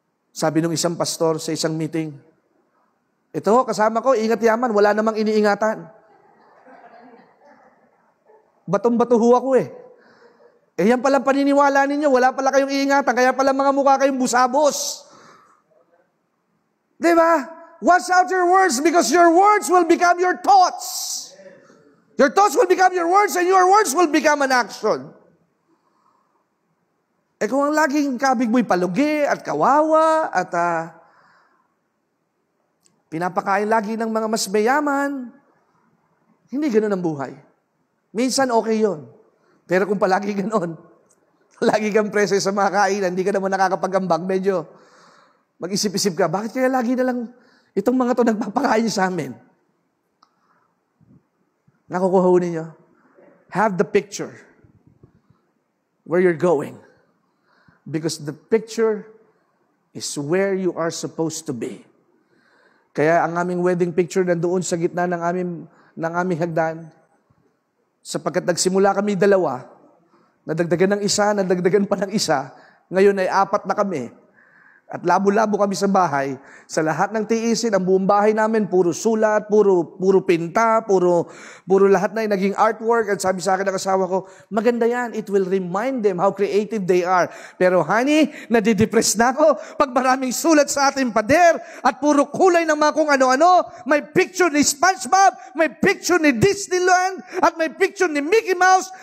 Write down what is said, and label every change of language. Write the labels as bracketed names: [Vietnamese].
[Filipino] Sabi nung isang pastor sa isang meeting, ito kasama ko, ingat yaman, wala namang iniingatan. Batong-bato ho ako yan palang paniniwala ninyo, wala pala kayong iingatan, kaya pala mga mukha kayong busabos. Diba? [English] Watch out your words because your words will become your thoughts. Your thoughts will become your words and your words will become an action. [Filipino] Kung ang laging kabig mo'y palugi at kawawa at pinapakain lagi ng mga mas mayaman, hindi ganun ang buhay. Minsan okay yon. Pero kung palagi ganon, lagi kang preso sa mga kainan, hindi ka naman nakakapag-ambag, medyo mag-isip-isip ka, bakit kaya lagi na lang itong mga to nagpapakain sa amin? Nakukuha ninyo? [English] Have the picture where you're going. Because the picture is where you are supposed to be. [Filipino] Kaya ang aming wedding picture nandoon sa gitna ng aming hagdan. Sapagkat nagsimula kami 2, nadagdagan ng isa, nadagdagan pa ng isa, ngayon ay 4 na kami. At labo-labo kami sa bahay. Sa lahat ng tiisin, ang buong bahay namin, puro sulat, puro pinta, puro lahat na yung naging artwork. At sabi sa akin ng asawa ko, maganda yan. [English] It will remind them how creative they are. [Filipino] Pero honey, nadidepress na ako pag maraming sulat sa ating pader at puro kulay ng mga kung ano-ano. May picture ni SpongeBob, may picture ni Disneyland, at may picture ni Mickey Mouse.